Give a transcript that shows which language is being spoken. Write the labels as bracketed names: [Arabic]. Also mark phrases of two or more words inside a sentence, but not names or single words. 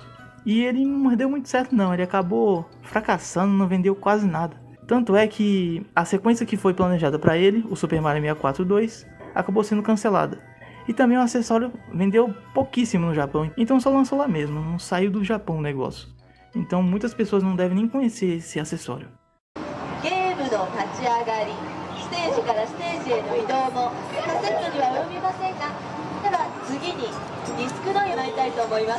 [Portuguese] E ele não deu muito certo não, ele acabou fracassando, não vendeu quase nada. Tanto é que a sequência que foi planejada para ele, o Super Mario 64 2, acabou sendo cancelada. E também o acessório vendeu pouquíssimo no Japão, então só lançou lá mesmo, não saiu do Japão o negócio. Então muitas pessoas não devem nem conhecer esse acessório. [Japanese] ゲームの立ち上がり、ステージからステージへの移動もカセットには及びませんが、では次にディスクのをやりたいと思います。